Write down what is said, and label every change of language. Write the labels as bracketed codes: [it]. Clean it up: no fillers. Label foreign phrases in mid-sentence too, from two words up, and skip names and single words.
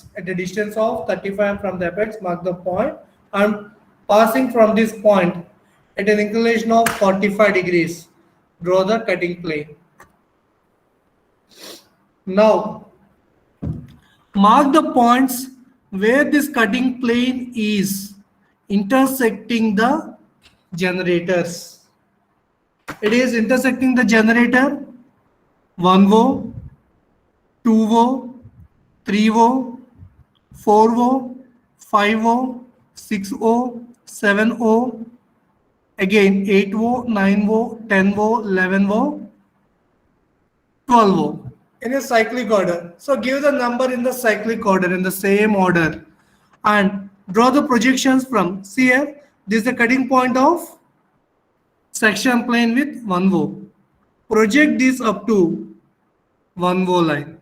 [en] At a distance of 35 mm from the apex, mark the point and passing from this point at an inclination of 45 degrees, draw the cutting plane. Now, mark the points where this cutting plane is intersecting the generators. It is intersecting the generator 1O, 2O, 3O, 4O, 5O, 6O, 7O, again 8O, 9O, 10O, 11O, 12O in a cyclic order. So give the number in the cyclic order in the same order and draw the projections from, see here, this is the cutting point of section plane with 1O. Project this up to 1O line.